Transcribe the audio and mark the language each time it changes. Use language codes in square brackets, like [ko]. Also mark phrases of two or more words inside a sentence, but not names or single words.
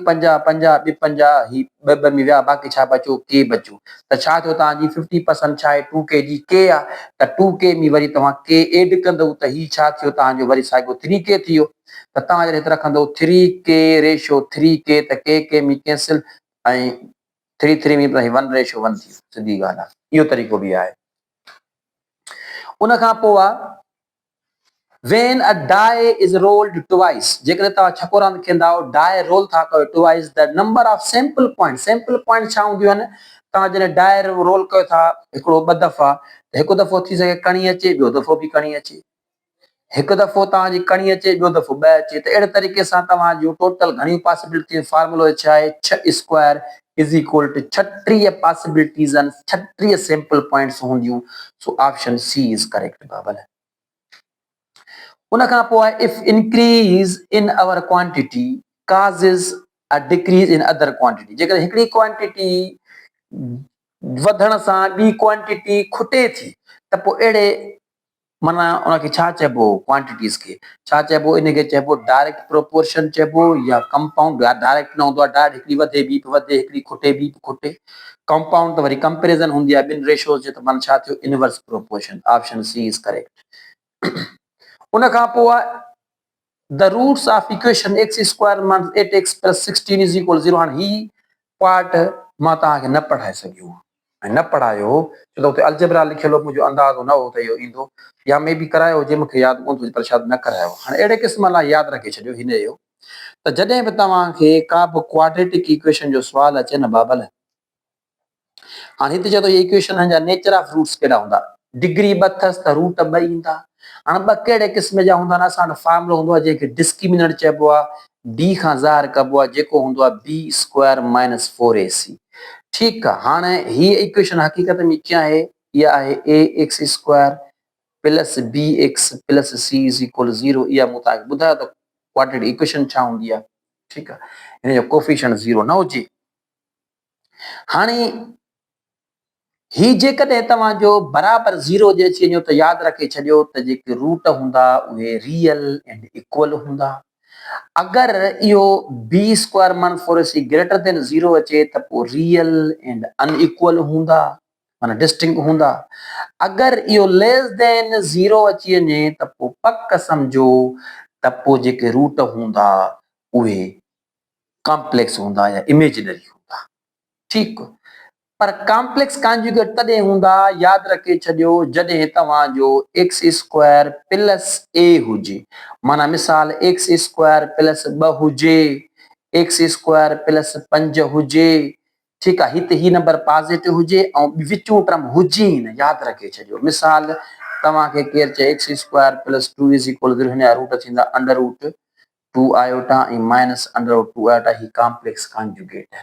[sd] 50 50 ॿ 50 ही 2 में विया बाक़ी छा बचो K बचो त छा थियो तव्हांजी 50% छा आहे 2K जी K आहे त 2K में वरी तव्हां K एड कंदव त ही छा थियो तव्हांजो वरी साॻियो 3K थी वियो त तव्हां जॾहिं हिते रखंदो 3K रेशो 3K त K में कैंसिल ऐं 3 में 1:1 थी सिधी ॻाल्हि आहे इहो तरीक़ो बि आहे उन खां पोइ आहे [en] when a die is rolled twice [sd] जेकॾहिं तव्हां छको रांदि खेॾंदा आहियो die रोल था कयो [en] twice the number of sample point [sd] छा हूंदियूं आहिनि तव्हां जॾहिं die रोल कयो था हिकिड़ो 2 दफ़ा त हिकु दफ़ो थी सघे कणी अचे ॿियो दफ़ो बि कणी अचे हिकु दफ़ो तव्हांजी कणी अचे ॿियो दफ़ो 2 अचे त अहिड़े तरीक़े सां तव्हांजो टोटल घणियूं पॉसिबिलिटियूं फॉर्मुलो छा आहे [en] 6 square is equal to 36 possibilities [sd] आहिनि 36 [en] sample points [sd] हूंदियूं [en] so option C is correct [sd] बाबल उन खां पोइ [en] if increase in our quantity causes a decrease in other quantity [sd] जेकॾहिं हिकिड़ी क्वांटिटी वधण सां ॿी क्वांटिटी खुटे थी त पोइ अहिड़े माना उनखे छा चइबो क्वांटिटीज़ खे छा चइबो इनखे चइबो [en] direct proportion [sd] चइबो या [en] compound direct [sd] न हूंदो आहे डायरेक्ट हिकिड़ी वधे ॿी बि वधे हिकिड़ी खुटे ॿी बि खुटे कंपाउंड त वरी कंपेरिज़न हूंदी आहे ॿिनि रेशोज़ जे त माना छा थियो [en] inverse proportion option C is correct [sd] उन खां पोइ आहे [en] the roots of equation [sd] x² - 8x + 16 = 0 हाणे ही पार्ट मां तव्हांखे न पढ़ाए सघियो ऐं न पढ़ायो छो त हुते अलजेब्रा लिखियल हो मुंहिंजो अंदाज़ो न हो त इहो ईंदो या मे बि करायो हुजे मूंखे यादि कोन थो पर शायदि न करायो हाणे अहिड़े क़िस्म लाइ यादि रखे छॾियो हिन जो त जॾहिं बि तव्हांखे का बि [en] quadratic equation [sd] जो सुवाल अचे न बाबल हाणे हिते चए थो इहे इक्वेशन जा [en] nature of roots [sd] कहिड़ा हूंदा डिग्री ब अथसि त रूट ब ईंदा। हाणे ब कहिड़े क़िस्म जा हूंदा आहिनि, असां वटि फॉर्मुलो हूंदो आहे जंहिंखे डिस्क्रिमिनेंट चइबो आहे, बी खां ज़ाहिर कबो आहे जेको हूंदो आहे [en] b square minus 4ac. [sd] ठीकु आहे, हाणे हीअ इक्वेशन हक़ीक़त में कीअं आहे, इहा आहे [en] a x square plus b x plus c is equal 0. [sd] इहा मूं तव्हांखे ॿुधायो त [en] quadratic equation [sd] छा हूंदी आहे। ठीकु आहे, हिन जो कोफिशिएंट 0 न हुजे। हाणे ही जेकॾहिं तव्हांजो बराबरि 0 जे अची वञो त यादि रखे छॾियो त जेके रूट हूंदा उहे [en] real and equal [sd] हूंदा। अगरि इहो [en] b square minus 4ac greater than 0 [sd] अचे त पोइ [en] real and unequal [sd] हूंदा, माना डिस्टिंक्ट हूंदा। अगरि इहो [en] less than 0 [sd] अची वञे त पोइ पक सम्झो त पोइ जेके रूट हूंदा उहे कॉम्प्लेक्स हूंदा या इमेजिनरी हूंदा। ठीकु, पर [en] complex conjugate [sd] तॾहिं हूंदा, यादि रखे छॾियो जॾहिं तव्हांजो [en] x square plus a [sd] हुजे। माना मिसाल [en] x square plus 2 [sd] हुजे, [en] x square plus 5 [sd] हुजे। ठीकु आहे, हिते ही नंबर पॉजिटिव हुजे ऐं विचूं टर्म हुजे ई न, यादि रखे छॾियो। मिसाल तव्हांखे केरु चए [en] x square plus 2 is equal 0, [sd] हिन जा रूट थींदा [en] under root 2 iota [sd] ऐं [en] minus under root 2 iota. [sd] ही [en] complex conjugate [sd] आहे।